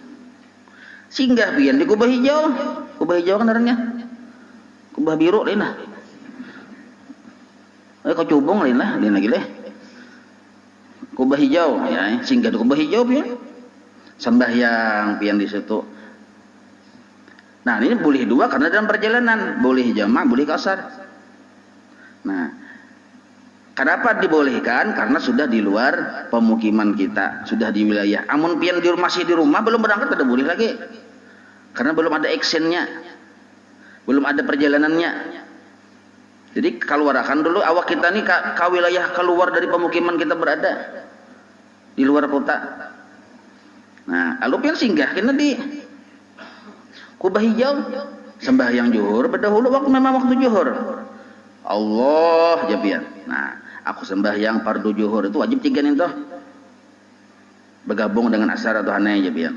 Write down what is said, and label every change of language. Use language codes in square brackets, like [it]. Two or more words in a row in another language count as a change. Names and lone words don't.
[bjn] Singgah pian di Kubah Hijau. Kubah Hijau kan artinya Kubah biru lain lah. Kau cubung lain lah, lain lagi leh. Kubah Hijau ya, singgah di Kubah Hijau pian. Sembahyang pian di situ. [id] Nah, ini boleh dua karena dalam perjalanan, boleh jamak, boleh kasar. Nah, kenapa dibolehkan? Karena sudah di luar pemukiman kita, sudah di wilayah. [bjn] Amun pian masih di rumah belum berangkat tidak boleh lagi. Karena belum ada actionnya, belum ada perjalanannya. [id] Jadi keluarkan dulu awak kita nih ke wilayah keluar dari pemukiman kita berada di luar kota. [bjn] Nah, lalu pian singgah kena di Kubah Hijau, sembahyang juhur berdahulu waktu memang waktu juhur. Allah ya pian. Nah, aku sembahyang fardu juhur itu wajib 3 nih toh. Bergabung dengan asar atau hanai ya pian.